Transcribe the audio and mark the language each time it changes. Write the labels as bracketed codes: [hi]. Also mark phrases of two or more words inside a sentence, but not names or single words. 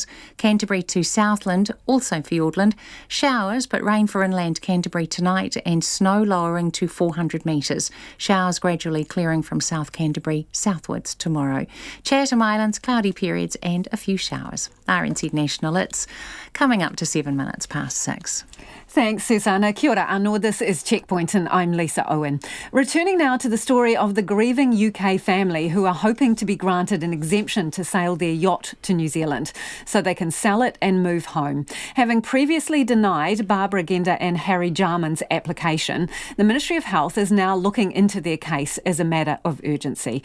[en] Canterbury to Southland, also Fiordland, showers but rain for inland Canterbury tonight and snow lowering to 400 metres. Showers gradually clearing from South Canterbury southwards tomorrow. Chatham Islands, cloudy periods and a few showers. RNZ National, it's coming up to 7 minutes past 6. Thanks, Susanna. [mi] Kia ora anō. [en] This is Checkpoint and I'm Lisa Owen. Returning now to the story of the grieving UK family who are hoping to be granted an exemption to sail their yacht to New Zealand so they can sell it and move home. Having previously denied Barbara Gender and Harry Jarman's application, the Ministry of Health is now looking into their case as a matter of urgency.